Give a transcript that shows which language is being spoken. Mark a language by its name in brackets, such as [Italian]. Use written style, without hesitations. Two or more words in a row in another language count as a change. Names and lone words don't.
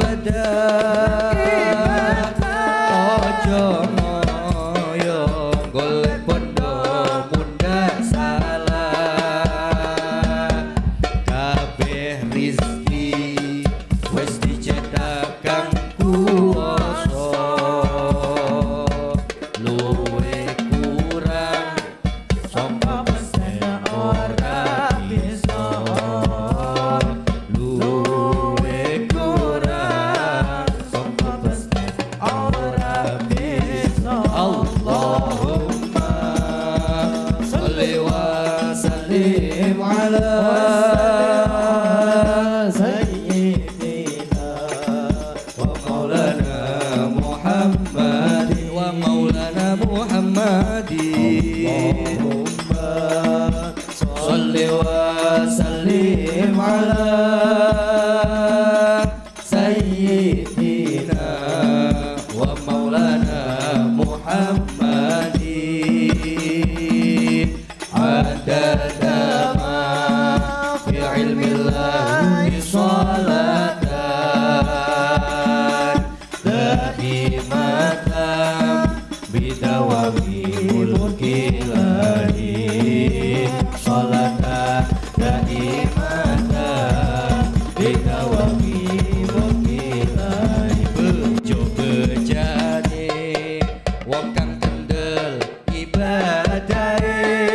[Javanese] ojo ngoyo golek bondo mundak salah kabeh rizki wis dicetak kang kuwasa luwe kurang sangka pesen ora bisa luwe kurang sangka pesen ora bisa [Arabic] اللهم صل وسلم على سيدنا ومولانا محمد ومولانا محمد اللهم صل وسلم على سيدنا ومولانا محمد عدد ما في علم الله صلاة دائمة بدوام ملك الله صلاة دائمة بدوام ملك الله [Javanese] bejo bejane wong kang kendel ibadahe